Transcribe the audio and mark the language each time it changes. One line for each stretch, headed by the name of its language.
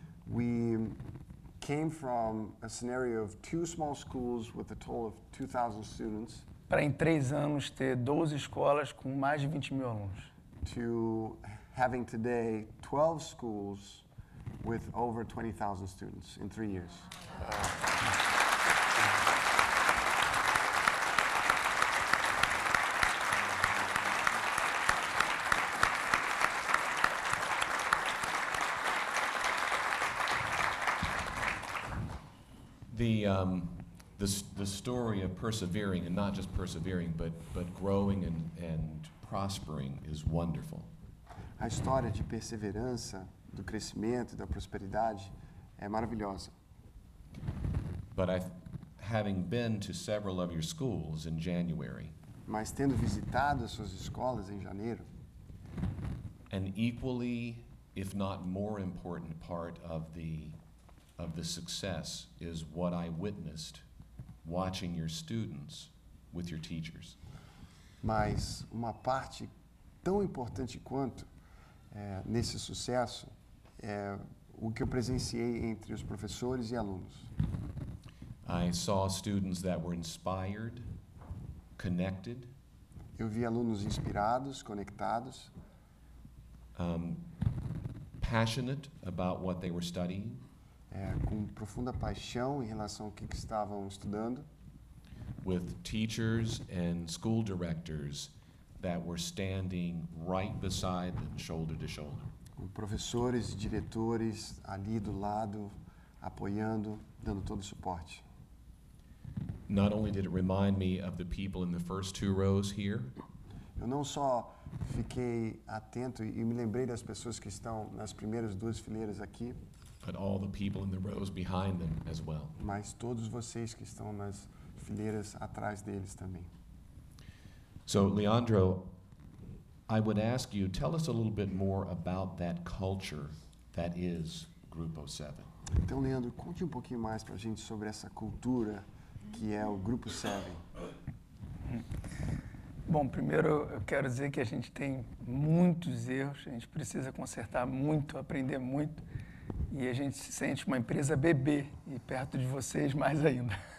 English: we came from a scenario of 2 small schools with a total of 2,000 students
Portuguese: para em 3 anos ter 12 escolas com mais de 20.000 alunos.
English: to having today 12 schools with over 20,000 students in 3 years. The story of persevering, and not just persevering, but growing and prospering is wonderful.
Portuguese: A história de perseverança, do crescimento, da prosperidade é maravilhosa.
English: But having been to several of your schools in January,
Portuguese: Mas tendo visitado as suas escolas em janeiro,
English: an equally, if not more important part of the success is what I witnessed watching your students with your teachers.
Portuguese: mas uma parte tão importante quanto nesse sucesso é o que eu presenciei entre os professores e alunos.
English: I saw students that were inspired, connected,
Portuguese: Eu vi alunos inspirados, conectados,
English: passionate about what they were studying,
Portuguese: com profunda paixão em relação ao que estavam estudando,
English: with teachers and school directors that were standing right beside them, shoulder to shoulder.
Portuguese: com professores e diretores ali do lado, apoiando, dando todo o suporte.
English: Not only did it remind me of the people in the first 2 rows here,
Portuguese: Eu não só fiquei atento e me lembrei das pessoas que estão nas primeiras 2 fileiras aqui,
English: but all the people in the rows behind them as well.
Portuguese: mas todos vocês que estão nas fileiras atrás deles também.
English: So, Leandro, I would ask you, tell us a little bit more about that culture that is Grupo 7.
Portuguese: Então, Leandro, conte um pouquinho mais para a gente sobre essa cultura que é o Grupo 7. Bom, primeiro eu quero dizer que a gente tem muitos erros, a gente precisa consertar muito, aprender muito, e a gente se sente uma empresa bebê, e perto de vocês mais ainda.